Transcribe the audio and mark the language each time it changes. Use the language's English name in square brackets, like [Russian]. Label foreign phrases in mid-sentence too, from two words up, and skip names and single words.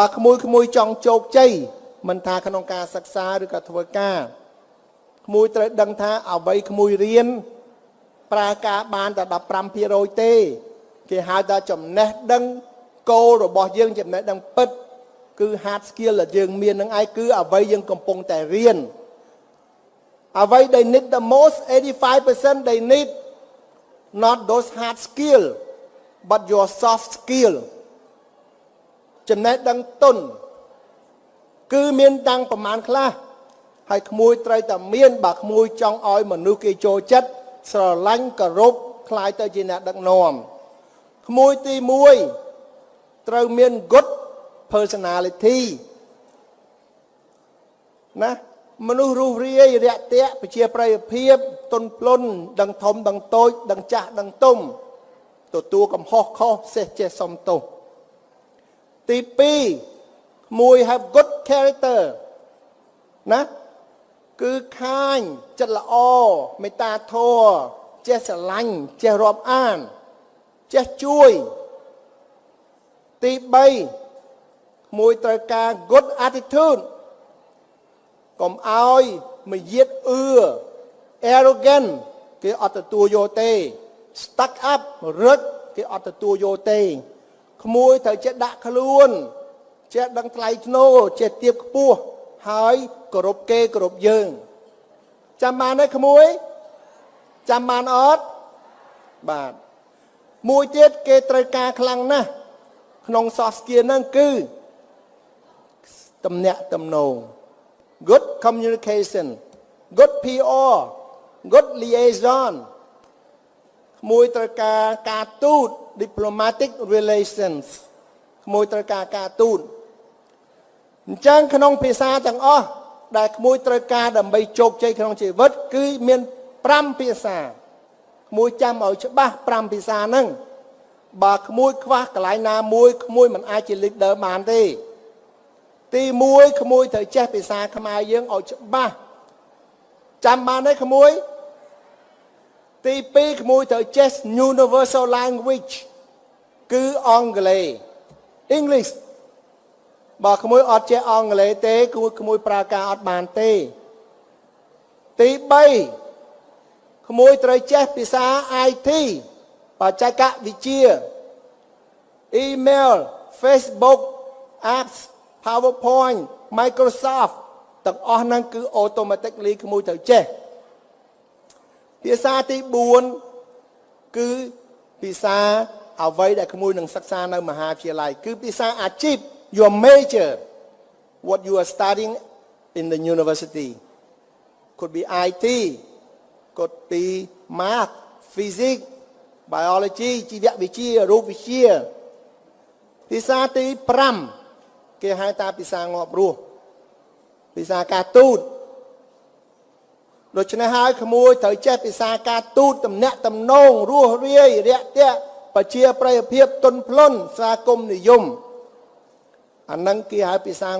[Khmer] ក្មួយចង់ជោគជ័យមិនថាក្នុងការសិក្សាឬក៏ធ្វើការក្មួយត្រូវដឹងថាអ្វីក្មួយរៀនប្រើការបាន តែ 15% ទេគេហៅថាចំណេះដឹងគោលរបស់យើងចំណេះដឹងពិតគឺ [English] hard skill [Khmer] ដែលយើង មាននឹងឯងគឺអ្វីយើងកំពុងតែរៀនអ្វី [English] they need the most 85% they need not those hard skill but your soft skill [Khmer] ចំណេះដឹងទុនគឺមានតាំងប្រមាណខ្លះហើយក្មួយត្រូវតែមានបើក្មួយចង់ឲ្យមនុស្សគេចូលចិត្តស្រឡាញ់គោរពខ្លាយទៅជាអ្នកដឹកនាំក្មួយទី1ត្រូវមាន [English] good personality [Khmer] ណាមនុស្សរស់រាយរាក់ទាក់ប្រជាប្រិយភាពទន់ភ្លន់ដឹងធំដឹងតូចដឹងចាស់ដឹងទុំទទួលកំហុសខុសសេះចេះសំទោសទី2មួយ [English] have good character [Khmer] ណាគឺខាញចិត្តល្អមេត្តាធម៌ចេះស្រឡាញ់ចេះរាប់អានចេះជួយទី3 មួយត្រូវការ [English] good attitude [Khmer] កុំឲ្យមកយាតអឺ arrogant គេអត់ទទួលយកទេ [English] stuck up [Khmer] រឹកគេអត់ទទួលយកទេក្មួយត្រូវចេះដាក់ខ្លួនចេះដឹងថ្លៃថ្នូរចេះទៀបខ្ពស់ហើយគោរពគេគោរពយើងចាំ បានទេក្មួយចាំបានអត់បាទមួយទៀតគេត្រូវការខ្លាំងណាស់ក្នុង [English] soft skill [Khmer] ហ្នឹងគឺទំនាក់ទំនង [English] good communication good PR good liaison [Khmer] មួយត្រូវការ ទូត [English] diplomatic relations [Khmer] មួយត្រូវការទូតអញ្ចឹងក្នុងភាសាទាំងអស់ដែលក្មួយត្រូវការដើម្បីជោគជ័យក្នុងជីវិ តគឺមាន5ភាសាក្មួយចាំឲ្យច្បាស់5ភាសាហ្នឹងបើក្មួយខ្វះកន្លែ ងណាមួយក្មួយមិនអាចជា leader បានទេទី1ក្មួយត្រូវចេះភាសាខ្មែរយើងឲ្យច្បាស់ចាំបានទេក្មួយទី2ក្មួយត្រូវចេះ [English] universal language [Khmer] គឺអង់គ្លេស English បើក្មួយអត់ចេះអង់គ្លេសទេក្មួយប្រើការអត់បានទេទី3ក្មួយត្រូវចេះភាសា IT បច្ចេកវិទ្យា email Facebook apps PowerPoint Microsoft ទាំងអស់ហ្នឹងគឺ automatically ក្មួយត្រូវចេះភាសាទី 4គឺភាសាអ្វីដែលក្មួយនឹងសិក្សានៅមហាវិទ្យាល័យគឺភាសាអាជីព [English] your major what you are studying in the university could be IT could be math physics biology [Khmer] ជីវវិទ្យារូបវិទ្យាភាសាទី5គេហៅថាភាសា ងាប់រស់ភាសាការទូតដូច្នេះហើយក្មួយត្រូវចេះភាសាការទូតទំនាក់ទំនងរស់រាយរាក់ទាក់ប្រជាប្រិយភាពទន់ភ្លន់សាគមនិយមអានឹងគេហៅភាសា